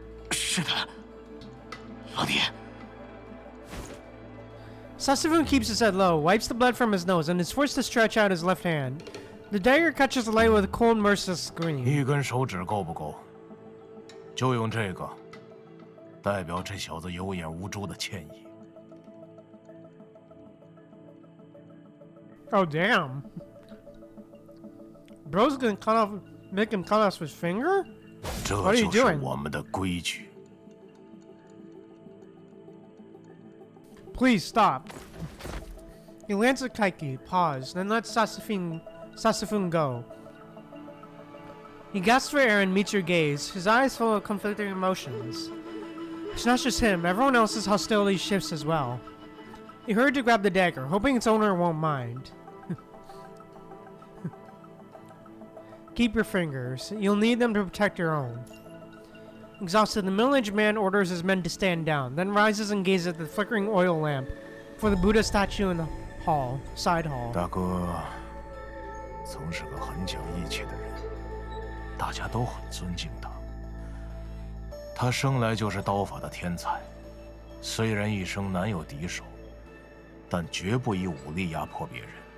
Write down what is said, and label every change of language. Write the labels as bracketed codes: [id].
[zh] 是的，老爹。 [en] Sasafun keeps his head low, wipes the blood from his nose, and is forced to stretch out his left hand. The dagger catches the light with a cold, merciless scream. [zh] 一根手指够不够？就用这个，代表这小子有眼无珠的歉意。 [en] Oh, damn. Bro's gonna cut off, make him cut off his finger? [zh] 这 [en] What are you [zh] 就是 [en] doing? [zh] 我们的规矩。 [en] Please stop. He lands a kaiki, pause, then lets Sasafun go. He gasps for air and meets your gaze, his eyes full of conflicting emotions. It's not just him, everyone else's hostility shifts as well. He hurried to grab the dagger, hoping its owner won't mind. Keep your fingers. You'll need them to protect your own. Exhausted, the middle-aged man orders his men to stand down, then rises and gazes at the flickering oil lamp for the Buddha statue in the side hall. [zh] 大哥曾是个很讲义气的人，大家都很尊敬他。他生来就是刀法的天才，虽然一生难有敌手，但绝不以武力压迫别人。